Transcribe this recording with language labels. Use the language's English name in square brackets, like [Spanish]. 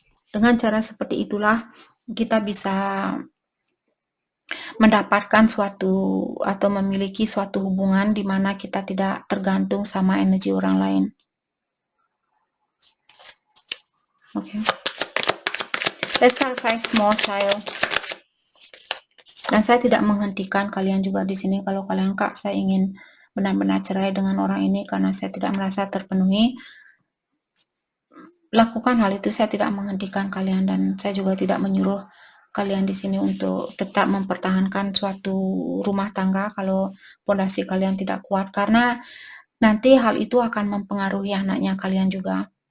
[Indonesian] Dengan cara seperti itulah kita bisa mendapatkan atau memiliki suatu hubungan di mana kita tidak tergantung sama energi orang lain. Oke. [English] Let's clarify small child. [Indonesian] Dan saya tidak menghentikan kalian juga di sini. Kalau kalian, Kak, saya ingin benar-benar cerai dengan orang ini karena saya tidak merasa terpenuhi, lakukan hal itu. Saya tidak menghentikan kalian dan saya juga tidak menyuruh kalian di sini untuk tetap mempertahankan suatu rumah tangga kalau pondasi kalian tidak kuat, karena nanti hal itu akan mempengaruhi anaknya kalian juga.